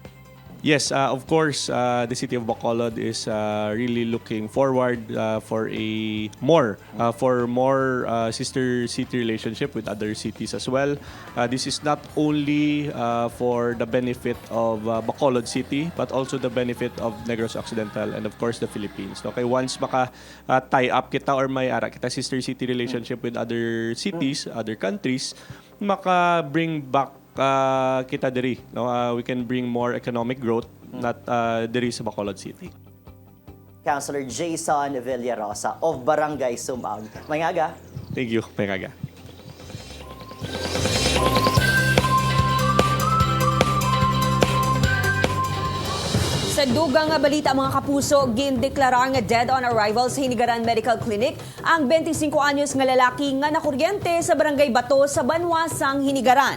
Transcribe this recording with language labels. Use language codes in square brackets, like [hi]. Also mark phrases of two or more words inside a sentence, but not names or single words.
[en] Yes, of course, the city of Bacolod is really looking forward for more sister city relationship with other cities as well. This is not only for the benefit of Bacolod City, but also the benefit of Negros Occidental and of course the Philippines. Okay, once maka tie up kita or [hil] may ara kita [en] sister city relationship with other cities, other countries, maka bring back [hil] kita diri, no? [en] We can bring more economic growth not [hil] diri sa [en] Bacolod City. Councilor Jason Villarosa of Barangay Sumag. Mayngaga. Thank you, Mayngaga. [hil] Sa dugang nga balita mga kapuso, gindeklarar nga dead on arrival sa Hinigaran Medical Clinic ang 25 anyos nga lalaki nga nakuryente sa Barangay Bato sa Banwasang Hinigaran.